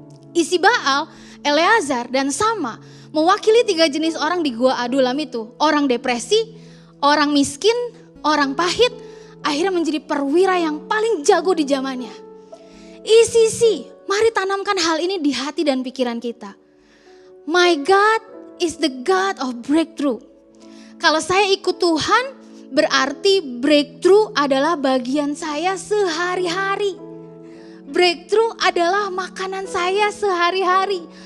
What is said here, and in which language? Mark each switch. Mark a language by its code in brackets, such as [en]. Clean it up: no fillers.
[id] Isbaal, Eleazar, dan Sama mewakili 3 jenis orang di Gua Adulam itu. Orang depresi, orang miskin, orang pahit, akhirnya menjadi perwira yang paling jago di zamannya. ECC, mari tanamkan hal ini di hati dan pikiran kita. [en] My God is the God of breakthrough. [id] Kalau saya ikut Tuhan, berarti breakthrough adalah bagian saya sehari-hari. Breakthrough adalah makanan saya sehari-hari.